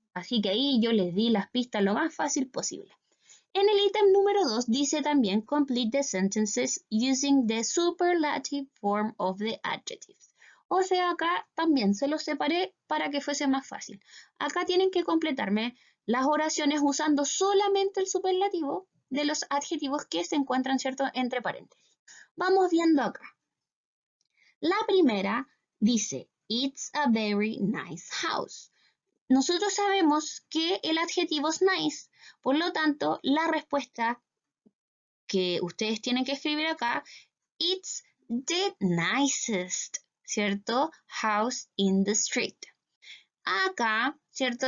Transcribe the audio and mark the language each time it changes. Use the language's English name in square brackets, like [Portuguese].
[Spanish] Así que ahí yo les di las pistas lo más fácil posible. En el ítem número 2 dice también [English] complete the sentences using the superlative form of the adjectives. [Spanish] O sea, acá también se los separé para que fuese más fácil. Acá tienen que completarme las oraciones usando solamente el superlativo de los adjetivos que se encuentran, ¿cierto?, entre paréntesis. Vamos viendo acá. La primera dice, [English] it's a very nice house. [Spanish] Nosotros sabemos que el adjetivo es nice, por lo tanto, la respuesta que ustedes tienen que escribir acá, [English] it's the nicest, [Spanish] ¿cierto? [English] House in the street. [Spanish] Acá, ¿cierto?